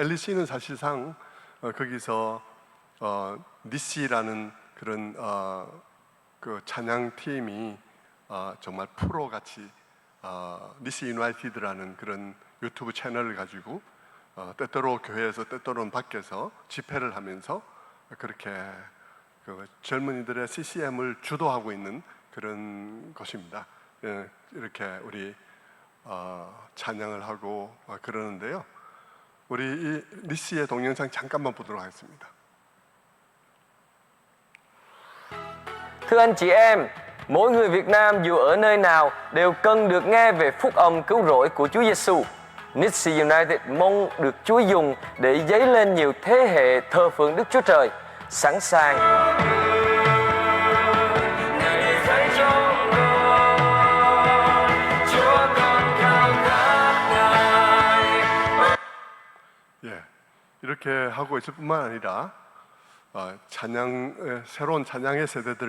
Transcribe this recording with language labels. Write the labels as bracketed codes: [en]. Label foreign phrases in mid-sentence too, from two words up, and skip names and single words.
[ko] LEC는 사실상 거기서 니시라는 그런 그 찬양 팀이 정말 프로 같이 니시 유나이티드라는 그런 유튜브 채널을 가지고 때때로 교회에서 때때로는 밖에서 집회를 하면서 그렇게 그 젊은이들의 CCM을 주도하고 있는 그런 것입니다. 이렇게 우리 찬양을 하고 그러는데요. 우리 이 니시의 동영상 잠깐만 보도록 하겠습니다. [vi] Thưa anh chị em, mỗi người Việt Nam dù ở nơi nào đều cần được nghe về phúc âm cứu rỗi của Chúa Giêsu. Nixie United mong được Chúa dùng để dấy lên nhiều thế hệ thờ phượng Đức Chúa Trời, sẵn sàng. [ko] 예, 이렇게 하고 있을 뿐만 아니라 새로운 찬양의 세대들을